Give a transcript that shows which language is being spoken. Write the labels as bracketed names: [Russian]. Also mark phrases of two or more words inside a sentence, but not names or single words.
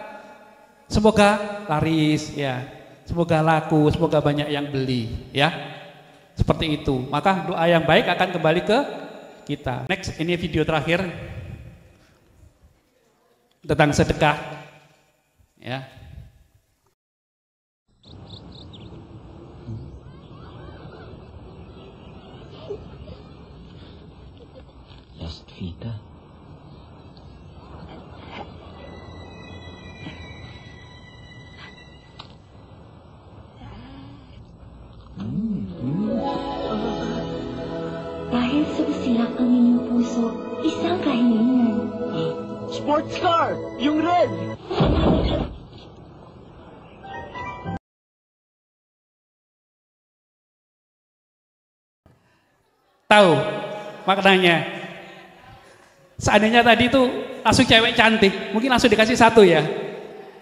[Indonesian] Semoga laris ya, semoga laku, semoga banyak yang beli ya. Seperti itu. Maka doa yang baik akan kembali ke kita. Next, ini video terakhir tentang sedekah ya. [English] Last Vita. [Filipino] Dahil sa usilak ang inyong puso, isang kahilingan. [English] Sports car! [Filipino] Yung red! [Indonesian] Tahu maknanya? Seandainya tadi itu langsung cewek cantik, mungkin langsung dikasih 1 ya.